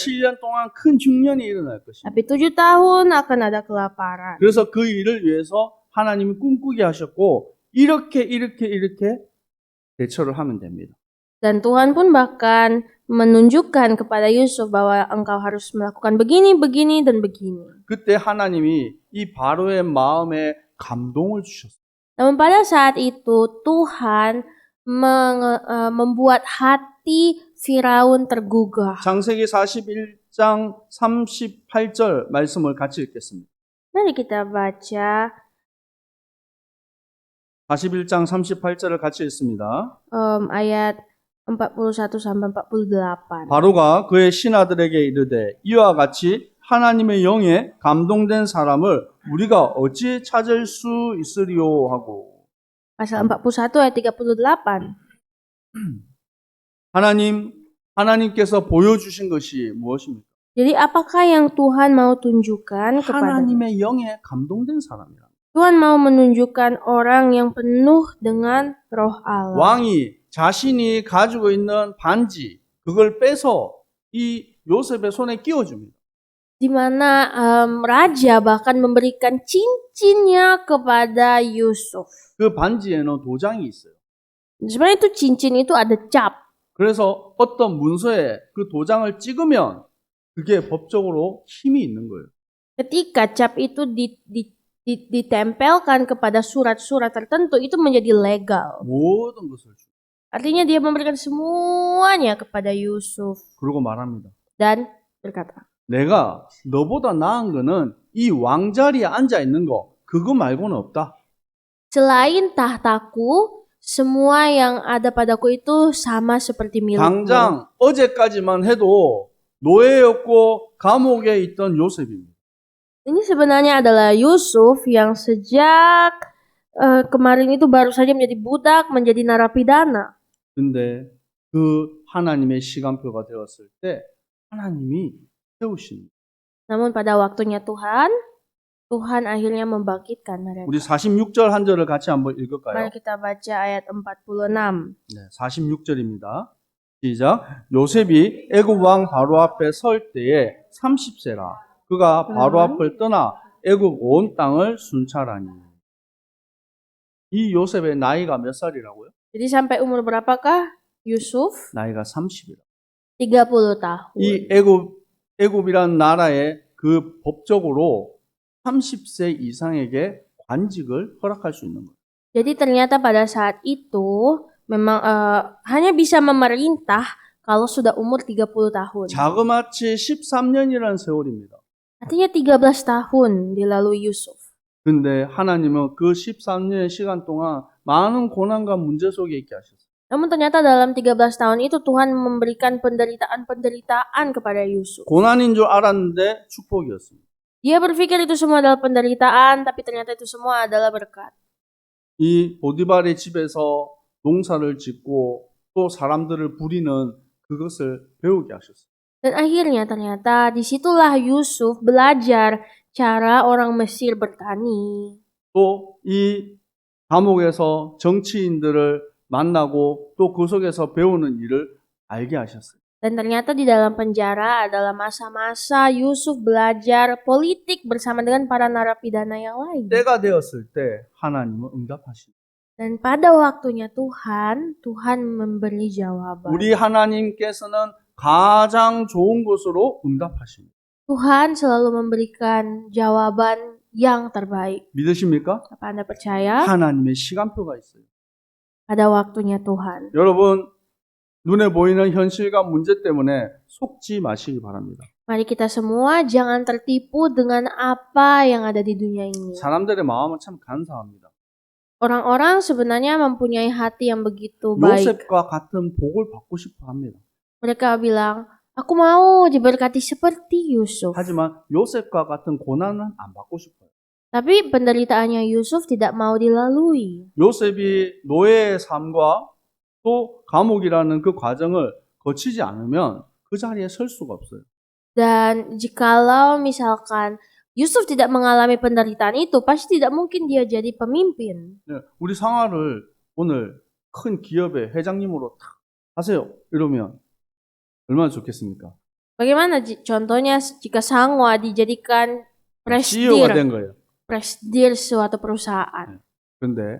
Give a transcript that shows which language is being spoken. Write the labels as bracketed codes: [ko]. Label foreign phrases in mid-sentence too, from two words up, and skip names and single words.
[ko] 7년 동안 큰 중년이 일어날 것입니다. [id] Tapi 7 tahun akan ada kelaparan. [ko] 그래서 그 일을 위해서 하나님이 꿈꾸게 하셨고 이렇게 대처를 하면 됩니다. [id] Dan Tuhan pun bahkan menunjukkan kepada Yusuf bahwa engkau harus melakukan begini, begini, dan begini. [ko] 그때 하나님이 이 바로의 마음에 감동을 주셨어요. [id] Namun pada saat itu Tuhan membuat hati Firaun tergugah. [ko] 창세기 41장 38절 말씀을 같이 읽겠습니다. [id] Mari kita baca [ko] 41장 38절을 같이 읽습니다. [id] ayat 41 sampai 48. [ko] 바로가 그의 신하들에게 이르되 이와 같이 하나님의 영에 감동된 사람을 우리가 어찌 찾을 수 있으리요 하고. [id] Pasal 41 ayat 38. [ko] 하나님께서 보여주신 것이 무엇입니까? [id] Jadi apakah yang Tuhan mau tunjukkan kepada? [ko] 하나님의 영에 감동된 사람이라. [id] Tuhan mau menunjukkan orang yang penuh dengan roh Allah. [ko] 왕이 자신이 가지고 있는 반지 그걸 빼서 이 요셉의 손에 끼워줍니다. [id] Di mana raja bahkan memberikan cincinnya kepada Yusuf. [ko] 그 반지에는 도장이 있어요. [id] Sebenarnya itu cincin itu ada cap. [ko] 그래서 어떤 문서에 그 도장을 찍으면 그게 법적으로 힘이 있는 거예요. [id] Ketika cap itu ditempelkan kepada surat-surat tertentu, itu menjadi legal. [ko] 모든 것을 주. [id] Artinya dia memberikan semuanya kepada Yusuf [ko] 그러고 말합니다. [id] dan berkata, [ko] 내가 너보다 나은 거는 이 왕자리에 앉아 있는 거 그거 말고는 없다. [id] selain tahtaku, semua yang ada padaku itu sama seperti milikmu. [ko] 당장 어제까지만 해도 노예였고 감옥에 있던 요셉입니다. [id] Ini sebenarnya adalah Yusuf yang sejak kemarin itu baru saja menjadi budak, menjadi narapidana. [ko] 근데 그 하나님의 시간표가 되었을 때 하나님이 세우십니다. [id] Namun pada waktunya Tuhan akhirnya membangkitkan mereka. [ko] 우리 46절 한 절을 같이 한번 읽을까요? [id] Mari kita baca ayat 46. [ko] 네, 46절입니다. 시작. 요셉이 애굽 왕 바로 앞에 설 때에 30세라. 그가 바로 앞을 떠나 애굽 온 땅을 순찰하니. 이 요셉의 나이가 몇 살이라고요? [id] Jadi sampai umur berapakah Yusuf? [ko] 나이가 30이라. [id] 30 tahun. [ko] 이 애굽이란 나라의 그 법적으로 30세 이상에게 관직을 허락할 수 있는 거예요. [id] Jadi ternyata pada saat itu memang hanya bisa memerintah kalau sudah umur 30 tahun. [ko] 자그마치 13년이라는 세월입니다. [id] Artinya 13 tahun dilalui Yusuf. [ko] 근데 하나님은 그 13년의 시간 동안 많은 고난과 문제 속에 있게 하셨어요. [id] Namun ternyata dalam 13 tahun itu Tuhan memberikan penderitaan kepada Yusuf. [ko] 고난인 줄 알았는데 축복이었습니다. [id] Dia berpikir itu semua adalah penderitaan, tapi ternyata itu semua adalah berkat. [ko] 이 보디발의 집에서 농사를 짓고 또 사람들을 부리는 그것을 배우게 하셨어요. [id] Dan akhirnya ternyata disitulah Yusuf belajar cara orang Mesir bertani. [ko] 또 이 감옥에서 정치인들을 만나고 또 그 속에서 배우는 일을 알게 하셨어요. [id] Dan ternyata di dalam penjara adalah masa-masa Yusuf belajar politik bersama dengan para narapidana yang lain. [ko] 때가 되었을 때 하나님은 응답하십니다. [id] Dan pada waktunya Tuhan memberi jawaban. [ko] 우리 하나님께서는 가장 좋은 것으로 응답하십니다. [id] Tuhan selalu memberikan jawaban yang terbaik. [ko] 믿으십니까? [id] Apa Anda percaya? [ko] 하나님의 시간표가 있어요. [id] Pada waktunya Tuhan. [ko] 여러분, 눈에 보이는 현실과 문제 때문에 속지 마시기 바랍니다. [id] Mari kita semua jangan tertipu dengan apa yang ada di dunia ini. [ko] 사람들의 마음은 참 간사합니다. [id] Orang-orang sebenarnya mempunyai hati yang begitu baik. [ko] 요셉과 같은 복을 받고 싶어 합니다. [id] Mereka bilang, aku mau diberkati seperti Yusuf. [ko] 하지만 요셉과 같은 고난은 안 받고 싶어요. [id] Tapi penderitaannya Yusuf tidak mau dilalui. [ko] 요셉이 노예의 삶과 또 감옥이라는 그 과정을 거치지 않으면 그 자리에 설 수가 없어요. [id] Dan jikalau misalkan Yusuf tidak mengalami penderitaan itu, pasti tidak mungkin dia jadi pemimpin. [ko] 네, 우리 상하를 오늘 큰 기업의 회장님으로 탁 하세요. 이러면 얼마나 좋겠습니까? [id] Bagaimana contohnya jika Sangwa dijadikan [ko] CEO가 된 거예요. [id] presidir suatu perusahaan? [ko] 근데